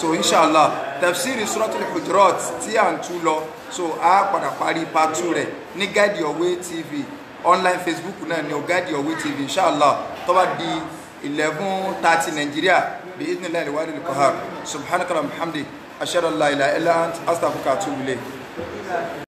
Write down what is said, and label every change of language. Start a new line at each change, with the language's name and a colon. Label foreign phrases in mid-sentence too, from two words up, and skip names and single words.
Yoruba: inshallah tafsiri Suratul Hujurat tí à ń tú lọ so a padà parí part 2 rẹ̀ ní Guide Your Way TV online Facebook náà ni o Guide Your Way TV inshallah tó bá di 11:30 Nàìjíríà bí
Arabic: بإذن الله الواحد القهار سبحانك وبحمدك أشهد أن لا إله إلا أنت أستغفرك وأتوب إليك.